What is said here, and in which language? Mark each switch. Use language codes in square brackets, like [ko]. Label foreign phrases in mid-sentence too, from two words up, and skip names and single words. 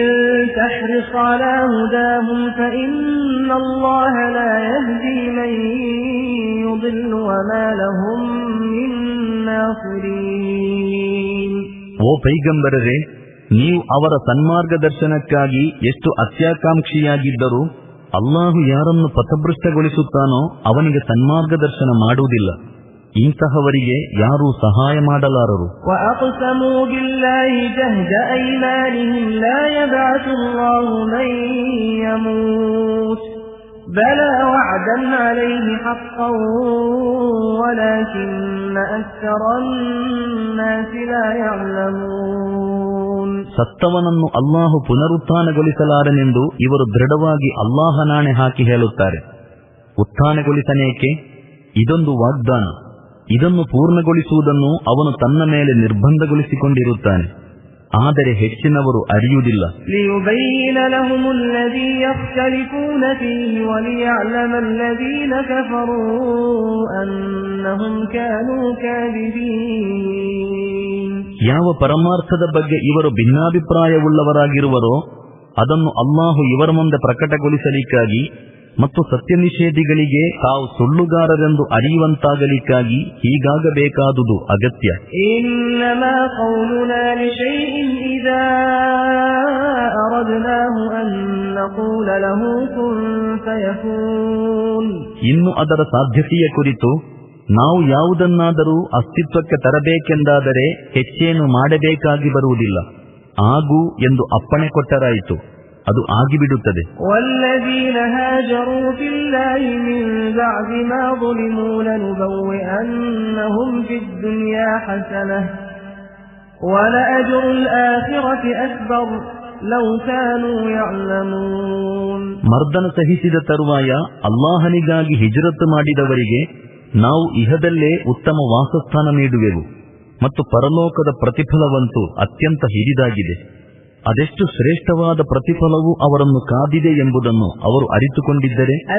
[kn] ಓ ಪೈಗಂಬರರೇ, ನೀವು ಅವರ ಸನ್ಮಾರ್ಗದರ್ಶನಕ್ಕಾಗಿ ಎಷ್ಟು ಅತ್ಯಾಕಾಂಕ್ಷಿಯಾಗಿದ್ದರೂ ಅಲ್ಲಾಹು ಯಾರನ್ನು ಪಥಭ್ರಷ್ಟಗೊಳಿಸುತ್ತಾನೋ ಅವನಿಗೆ ಸನ್ಮಾರ್ಗದರ್ಶನ ಮಾಡುವುದಿಲ್ಲ. ಇಂತಹವರಿಗೆ ಯಾರೂ ಸಹಾಯ ಮಾಡಲಾರರು. [ar] وَأَقْسَمُوا بِاللَّهِ جَهْدَ أَيْمَانِهِمْ لَا يَبْعَثُ اللَّهُ مَن يَمُوتُ بَلَىٰ وَعْدًا عَلَيْهِ حَقًّا وَلَٰكِنَّ أَكْثَرَ النَّاسِ لَا يَعْلَمُونَ. [kn] ಸತ್ತವನನ್ನು ಅಲ್ಲಾಹು ಪುನರುತ್ಥಾನಗೊಳಿಸಲಾರನೆಂದು ಇವರು ದೃಢವಾಗಿ ಅಲ್ಲಾಹನಾಣೆ ಹಾಕಿ ಹೇಳುತ್ತಾರೆ. ಉತ್ಥಾನಗೊಳಿಸನೇಕೆ? ಇದೊಂದು ವಾಗ್ದಾನ. ಇದನ್ನು ಪೂರ್ಣಗೊಳಿಸುವುದನ್ನು ಅವನು ತನ್ನ ಮೇಲೆ ನಿರ್ಬಂಧಗೊಳಿಸಿಕೊಂಡಿರುತ್ತಾನೆ. ಆದರೆ ಹೆಚ್ಚಿನವರು ಅರಿಯುವುದಿಲ್ಲ. [ar] لِيُبَيِّنَ لَهُمُ الَّذِي يَخْتَلِفُونَ فِيهِ وَلِيَعْلَمَ الَّذِينَ كَفَرُوا أَنَّهُمْ كَانُوا كَاذِبِينَ. [kn] ಯಾವ ಪರಮಾರ್ಥದ ಬಗ್ಗೆ ಇವರು ಭಿನ್ನಾಭಿಪ್ರಾಯವುಳ್ಳವರಾಗಿರುವರೋ ಅದನ್ನು ಅಲ್ಲಾಹು ಇವರ ಮುಂದೆ ಪ್ರಕಟಗೊಳಿಸಲಿಕ್ಕಾಗಿ ಮತ್ತು ಸತ್ಯ ನಿಷೇಧಿಗಳಿಗೆ ತಾವು ಸುಳ್ಳುಗಾರರೆಂದು ಅರಿಯುವಂತಾಗಲಿಕ್ಕಾಗಿ ಹೀಗಾಗಬೇಕಾದುದು ಅಗತ್ಯ. [ar] إنما قولنا لشيء إذا أردناه أن نقول له كن فيكون. [kn] ಇನ್ನು ಅದರ ಸಾಧ್ಯತೆಯ ಕುರಿತು ನಾವು ಯಾವುದನ್ನಾದರೂ ಅಸ್ತಿತ್ವಕ್ಕೆ ತರಬೇಕೆಂದಾದರೆ ಹೆಚ್ಚೇನು ಮಾಡಬೇಕಾಗಿ ಬರುವುದಿಲ್ಲ. ಆಗು ಎಂದು ಅಪ್ಪಣೆ ಕೊಟ್ಟರಾಯಿತು, ಅದು ಆಗಿಬಿಡುತ್ತದೆ. [ar] والذين هاجروا في الله من بعد ما ظلموا لنبوئنهم في الدنيا حسنة ولأجر الآخرة أكبر لو كانوا يعلمون. [kn] ಮರ್ದನ ಸಹಿಸಿದ ತರುವಾಯ ಅಲ್ಲಾಹನಿಗಾಗಿ ಹಿಜ್ರತ್ ಮಾಡಿದವರಿಗೆ ನಾವು ಇಹದಲ್ಲೇ ಉತ್ತಮ ವಾಸಸ್ಥಾನ ನೀಡುವೆವು ಮತ್ತು ಪರಲೋಕದ ಪ್ರತಿಫಲವಂತೂ ಅತ್ಯಂತ ಹಿರಿದಾಗಿದೆ. ಅದೆಷ್ಟು ಶ್ರೇಷ್ಠವಾದ ಪ್ರತಿಫಲವು ಅವರನ್ನು ಕಾದಿದೆ ಎಂಬುದನ್ನು ಅವರು ಅರಿತುಕೊಂಡಿದ್ದರೆ.